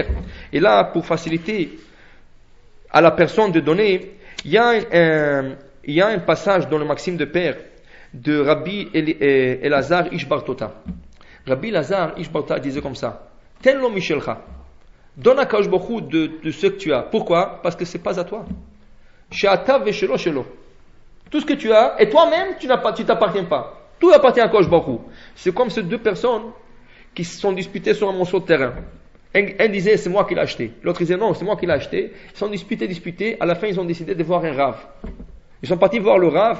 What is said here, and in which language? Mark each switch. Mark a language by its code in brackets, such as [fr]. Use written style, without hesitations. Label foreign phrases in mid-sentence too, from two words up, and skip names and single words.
[fr] Et là, pour faciliter à la personne de donner, il y a un passage dans le Maxime de Père de Rabbi Elazar Ish Bar Tota. Rabbi Elazar Ish Bar Tota disait comme ça: [he] תן לו משלך. [fr] Donne à [he] קדוש ברוך הוא [fr] de ce que tu as. Pourquoi? Parce que c'est pas à toi. [he] שאתה ושלך שלו. [fr] Tout ce que tu as, et toi-même, tu t'appartiens pas. Tout appartient à [he] קדוש ברוך הוא. [fr] C'est comme ces 2 personnes qui se sont disputées sur un morceau de terrain. Un disait c'est moi qui l'ai acheté. L'autre disait non, c'est moi qui l'ai acheté. Ils sont disputés. À la fin, ils ont décidé de voir un Rav. Ils sont partis voir le Rav.